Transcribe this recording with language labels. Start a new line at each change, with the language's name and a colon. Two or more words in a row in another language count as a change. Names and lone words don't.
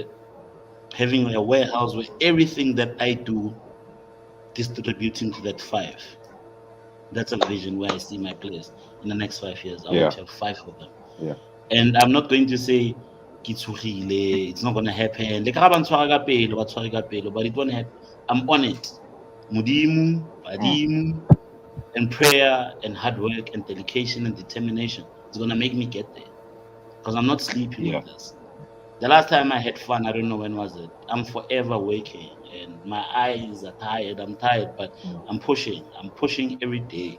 English: And having a warehouse where everything that I do distributing to that 5. That's a vision where I see my place in the next 5 years. I want Yeah. to have 5 of them. Yeah. And I'm not going to say
Tswana: "Ke tshogile,"
English: it's not gonna happen.
Tswana: Le ka ba ntshwara ka pelo, ba tshware ka pelo,
English: but it won't happen. I'm on it. Modimo, Mm. badimo, and prayer and hard work and dedication and determination is gonna make me get there. Because I'm not sleeping Yeah. on this. The last time I had fun, I don't know when was it. I'm forever waking and my eyes are tired. I'm tired, but Mm. I'm pushing. I'm pushing every day.